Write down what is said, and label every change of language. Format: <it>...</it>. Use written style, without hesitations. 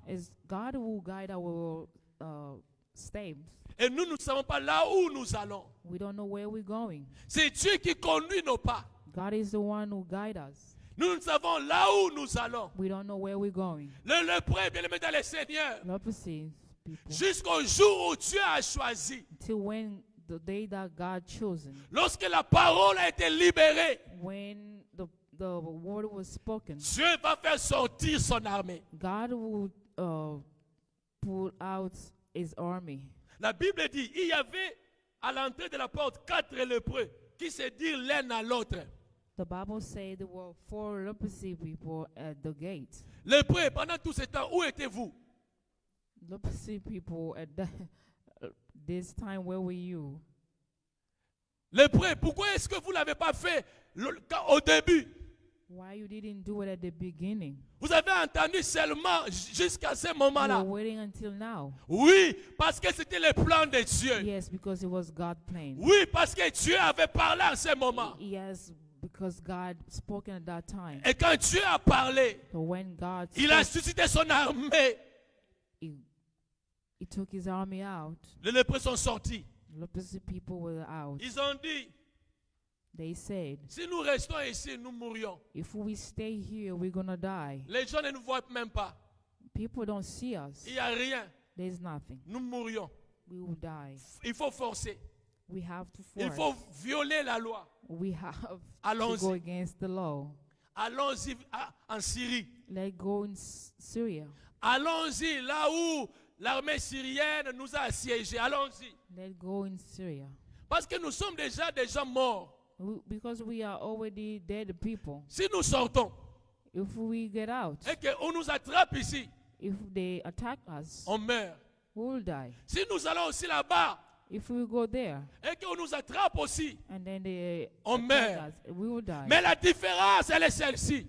<en>it's God who guide our steps.</en> <fr>Et nous ne savons pas là où nous allons.</fr> <en>We don't know where we're going.</en> <fr>C'est Dieu qui conduit nos pas.</fr> <en>God is the one who guides us.</en> <fr>Nous ne savons là où nous allons.</fr> <en>We don't know where we're going.</en> <fr>Le lépreux, bien aimé dans le Seigneur,</fr> <en>Leprosy people.</en> <fr>jusqu'au jour où Dieu a choisi,</fr> <en>Till when the day that God chosen,</en> <fr>lorsque la parole a été libérée,</fr> <en>when the word was spoken,</en> <fr>Dieu va faire sortir son armée.</fr> <en>God would pull out His army.</en> <fr>La Bible dit, il y avait à l'entrée de la porte 4 lépreux qui se dirent l'un à l'autre.</fr> <en>The Bible says there were 4 leprosy people at the gate.</en> <fr>Lépreux, pendant tout ce temps, où étiez-vous?</fr> <en>Leprosy people at this time, where were you?</en> <fr>Lépreux, pourquoi est-ce que vous ne l'avez pas fait au début?</fr> <en>Why you didn't do it at the beginning?</en> <fr>Vous avez entendu seulement jusqu'à ce</fr> <en>You</en> <fr>moment-là.</fr> <en>were waiting until now.</en> <fr>Oui, parce que c'était le plan de Dieu.</fr> <en>Yes, because it was God's plan.</en> <fr>Oui, parce que Dieu avait parlé en ce moment.</fr> <en>Yes, because God spoke at that time.</en> <fr>Et quand Dieu a parlé,</fr> <en>So when God</en> <fr>il a</fr> <en>spoke,</en> <fr>suscité son armée.</fr> <en>he took His army out.</en> <fr>Les lépreux sont sortis.</fr> <en>Leprosy people were out.</en> <fr>Ils ont dit,</fr> <en>They said,</en> <fr>si nous restons ici, nous mourrions.</fr> <en>if we stay here, we're gonna die.</en> <fr>Les gens ne nous voient même pas.</fr> <en>People don't see us.</en> <fr>Il n'y a rien.</fr> <en>There's nothing.</en> <fr>Nous mourrions.</fr> <en>We will die.</en> <fr>Il faut forcer.</fr> <en>We have to</en> <fr>Il</fr> <en>force.</en> <fr>faut violer la loi.</fr> <en>We have to</en> <fr>Allons-y.</fr> <en>go against the law.</en> <fr>Allons-y en Syrie.</fr> <en>Let's go in Syria.</en> <fr>Allons-y là où l'armée syrienne nous a assiégés. Allons-y.</fr> <en>Let's go in Syria.</en> <fr>Parce que nous sommes déjà des gens morts.</fr> <en>Because we are already dead people.</en> <fr>Si nous sortons</fr> <en>If we get out,</en> <fr>et qu'on nous attrape ici,</fr> <en>if they attack us,</en> <fr>on meurt.</fr> <en>we will die.</en> <fr>Si nous allons aussi là-bas</fr> <en>If we go there</en> <fr>et qu'on nous attrape aussi,</fr> <en>and then they</en> <fr>on</fr> <en>attack</en> <fr>meurt.</fr> <en>us, we will die.</en> <fr>Mais la différence, elle est celle-ci.</fr>